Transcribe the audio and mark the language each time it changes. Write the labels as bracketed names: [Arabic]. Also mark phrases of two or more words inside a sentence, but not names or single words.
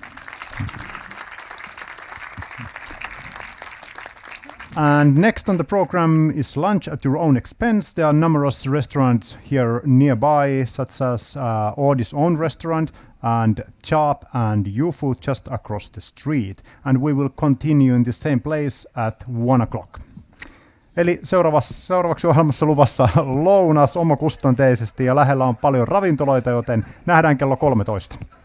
[English] And next on the program is lunch at your own expense. There are numerous restaurants here nearby, such as Oodi's own restaurant and Chop and YouFood just across the street. And we will continue in the same place at 1 o'clock. [Finnish] Eli seuraavaksi ohjelmassa luvassa lounas omakustanteisesti ja lähellä on paljon ravintoloita, joten nähdään kello 13.